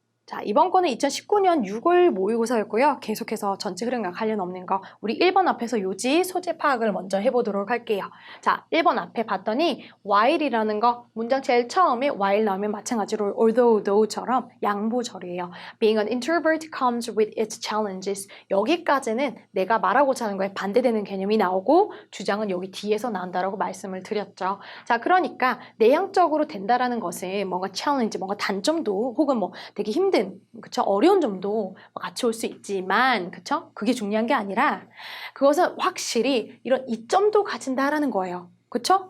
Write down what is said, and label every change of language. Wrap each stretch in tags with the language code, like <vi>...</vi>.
<ko>자, 이번 거는 2019년 6월 모의고사였고요. 계속해서 전체 흐름과 관련 없는 거, 우리 1번 앞에서 요지, 소재 파악을 먼저 해보도록 할게요. 자, 1번 앞에 봤더니 while이라는 거, 문장 제일 처음에 while 나오면 마찬가지로 although처럼 양보절이에요.</ko> <en>Being an introvert comes with its challenges.</en> <ko>여기까지는 내가 말하고자 하는 거에 반대되는 개념이 나오고 주장은 여기 뒤에서 나온다라고 말씀을 드렸죠. 자, 그러니까 내향적으로 된다라는 것은 뭔가 챌린지, 뭔가 단점도 혹은 뭐 되게 힘든, 그쵸? 어려운 점도 같이 올 수 있지만, 그쵸? 그게 중요한 게 아니라 그것은 확실히 이런 이점도 가진다라는 거예요. 그쵸?</ko>